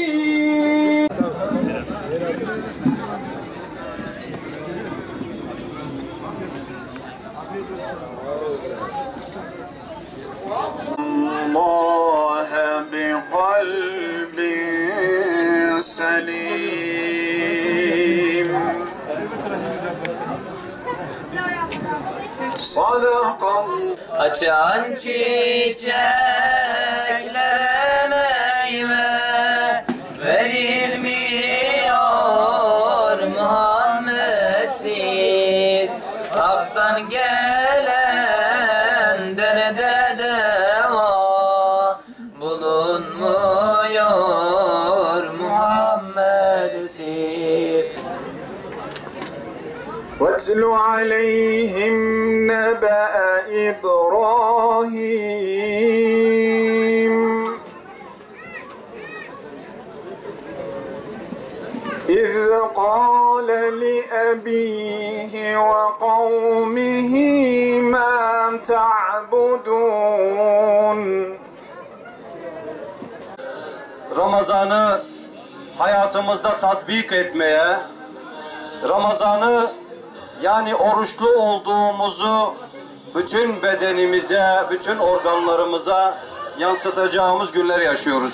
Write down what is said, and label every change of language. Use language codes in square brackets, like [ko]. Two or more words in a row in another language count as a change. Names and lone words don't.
[ar] الله بقلب سليم. صدق الله. [tr] Açan çiçeklere meyve verilmiyor Muhammedsiz. Hak'tan gelen derde deva bulunmuyor Muhammedsiz. [ar] واتل عليهم نبأ إبراهيم إذ قال لأبيه وقومه ما تعبدون. [tr] Ramazan'ı hayatımızda tatbik etmeye, Ramazan'ı yani oruçlu olduğumuzu bütün bedenimize, bütün organlarımıza yansıtacağımız günler yaşıyoruz.